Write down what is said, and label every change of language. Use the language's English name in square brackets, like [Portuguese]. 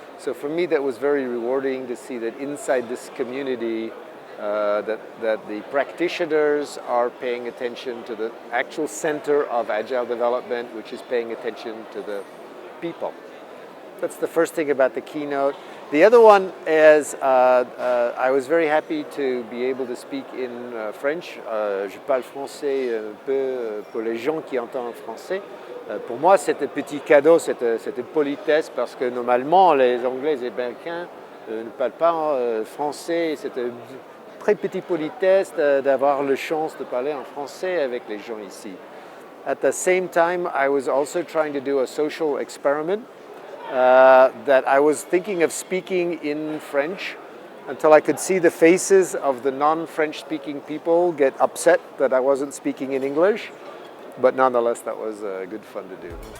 [English] So for me, that was very rewarding to see that inside this community, that the practitioners are paying attention to the actual center of agile development, which is paying attention to the people. That's the first thing about the keynote. The other one is I was very happy to be able to speak in French. [French] Je parle français un peu pour les gens qui entendent français. Pour moi, c'était un petit cadeau, c'était une politesse parce que normalement, les Anglais et Américains ne parlent pas français. C'était une très petite politesse d'avoir la chance de parler en français avec les gens ici. [English] At the same time, I was also trying to do a social experiment. That I was thinking of speaking in French until I could see the faces of the non-French speaking people get upset that I wasn't speaking in English. But nonetheless, that was good fun to do.